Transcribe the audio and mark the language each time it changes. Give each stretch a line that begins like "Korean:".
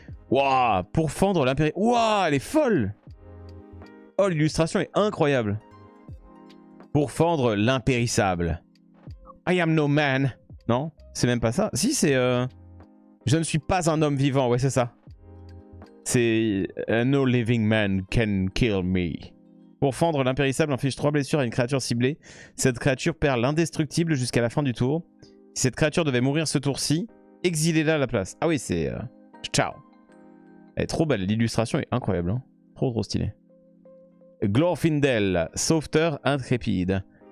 French: Waouh! Pour fendre l'impéri... Waouh! Elle est folle! Oh, l'illustration est incroyable. Pour fendre l'impérissable.
English: I am no man.
French: Non, c'est même pas ça. Si, c'est... Je ne suis pas un homme vivant. Ouais, c'est ça. C'est...
English: No living man can kill me.
French: Pour fendre l'impérissable, inflige 3 blessures à une créature ciblée. Cette créature perd l'indestructible jusqu'à la fin du tour. Si cette créature devait mourir ce tour-ci, exilez-la à la place. Ah oui, c'est... Ciao. Elle est trop belle. L'illustration est incroyable. Hein. Trop stylé. Glorfindel, sauveteur intrépide.